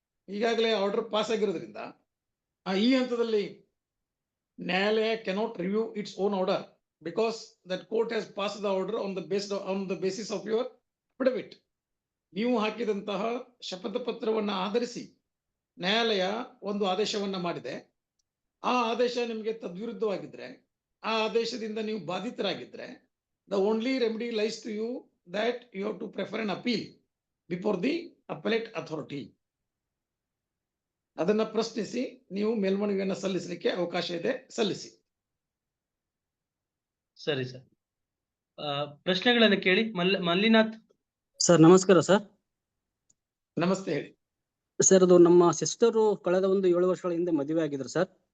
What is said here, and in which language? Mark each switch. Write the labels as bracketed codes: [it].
[kn] ಈಗಾಗಲೇ order pass ಆಗಿರೋದ್ರಿಂದ ಈ ಹಂತದಲ್ಲಿ ನ್ಯಾಯಾಲಯ [en] Cannot review its own order because that court has pass the order on the basis of your affidavit. [kn] ನೀವು ಹಾಕಿದಂತಹ ಶಪಥ ಪತ್ರವನ್ನ ಆಧರಿಸಿ ನ್ಯಾಯಾಲಯ ಒಂದು ಆದೇಶವನ್ನ ಮಾಡಿದೆ. ಆ ಆದೇಶ ನಿಮಗೆ ತದ್ವಿರುದ್ಧವಾಗಿದ್ರೆ, ಆ ಆದೇಶದಿಂದ ನೀವು ಬಾಧಿತರಾಗಿದ್ರೆ, [en] the only remedy lies to you that you have to prefer an appeal before the appellate authority. [kn] ಅದನ್ನ ಪ್ರಶ್ನಿಸಿ ನೀವು ಮೇಲ್ಮನವಿಯನ್ನು ಸಲ್ಲಿಸಲಿಕ್ಕೆ ಅವಕಾಶ ಇದೆ, ಸಲ್ಲಿಸಿ. ಸರಿ ಸರ್, ಪ್ರಶ್ನೆಗಳನ್ನು ಕೇಳಿ. ಮಲ್ಲಿನಾಥ್ ಸರ್ ನಮಸ್ಕಾರ ಸರ್. ನಮಸ್ತೆ, ಹೇಳಿ ಸರ್. ಅದು ನಮ್ಮ ಸಿಸ್ಟರು ಕಳೆದ ಒಂದು 7 ವರ್ಷಗಳ ಹಿಂದೆ ಮದುವೆ ಆಗಿದ್ರು ಸರ್.